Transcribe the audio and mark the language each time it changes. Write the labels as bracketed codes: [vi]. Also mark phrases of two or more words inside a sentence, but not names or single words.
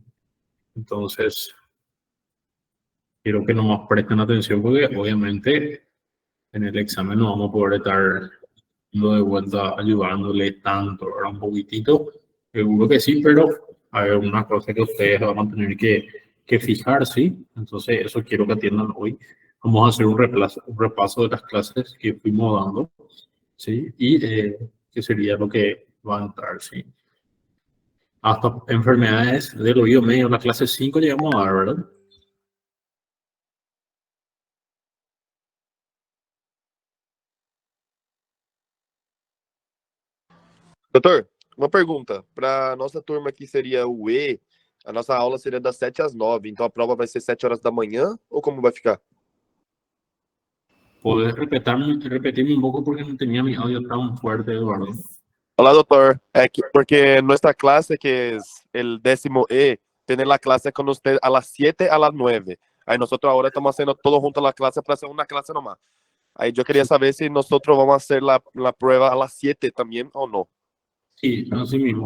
[es] Entonces, quiero que nomás presten atención porque obviamente en el examen no vamos a poder estar de vuelta ayudándole tanto, ahora un poquitito, seguro que sí, pero hay algunas cosas que ustedes van a tener que fijar, ¿sí? Entonces, eso quiero que atiendan hoy. Vamos a hacer un repaso de las clases que fuimos dando, ¿sí? Y qué sería lo que va a entrar, ¿sí? Hasta enfermedades del oído medio, la clase 5 llegamos a dar, ¿verdad? [pt] Doutor, uma pergunta. Para nossa turma aqui seria o E, a nossa aula seria das 7 às 9, então a prova vai ser 7 horas da manhã ou como vai ficar? [es] ¿Puedes repetirme un poco porque no tenía mi audio tan fuerte, Eduardo? [pt] Olá, doutor. É que, [es] porque nuestra clase, que es el 10º E, tiene la clase con usted a las 7 a las 9. Aí nosotros ahora estamos haciendo todo junto a la clase para hacer una clase nomás. Aí yo quería saber si nosotros vamos a hacer la prueba a las 7 también o no. Sí, así mismo.